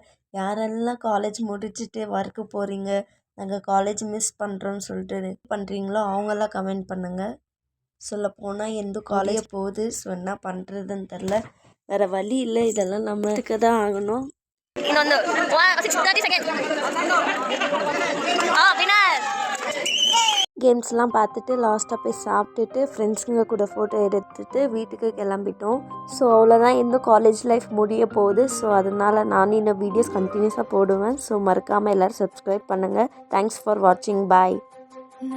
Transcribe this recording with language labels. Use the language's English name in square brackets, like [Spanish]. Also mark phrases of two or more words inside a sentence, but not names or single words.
[Tamil] யாரெல்லாம் காலேஜ் முடிச்சுட்டு ஒர்க்கு போகிறீங்க, நாங்கள் காலேஜ் மிஸ் பண்ணுறோன்னு சொல்லிட்டு பண்ணுறீங்களோ அவங்கெல்லாம் கமெண்ட் பண்ணுங்கள். சொல்லப்போனால் எந்த காலேஜ் போகுது, ஸோ என்ன பண்ணுறதுன்னு தெரில. வேறு வழி இல்லை, இதெல்லாம் நம்ம இருக்க தான் ஆகணும். [Kannada] ಇನ್ನೊಂದು 30 [English] second winner [Tamil] கேம்ஸ்லாம் பார்த்துட்டு லாஸ்ட்டாக போய் சாப்பிட்டுட்டு ஃப்ரெண்ட்ஸுங்க கூட ஃபோட்டோ எடுத்துகிட்டு வீட்டுக்கு கிளம்பிட்டோம். ஸோ அவ்வளோதான், இந்த [English] college life [Tamil] முடிய போகுது. ஸோ அதனால் நானும் இந்த வீடியோஸ் கண்டினியூஸாக போடுவேன். ஸோ மறக்காமல் எல்லோரும் சப்ஸ்கிரைப் பண்ணுங்கள். [English] Thanks for watching. Bye.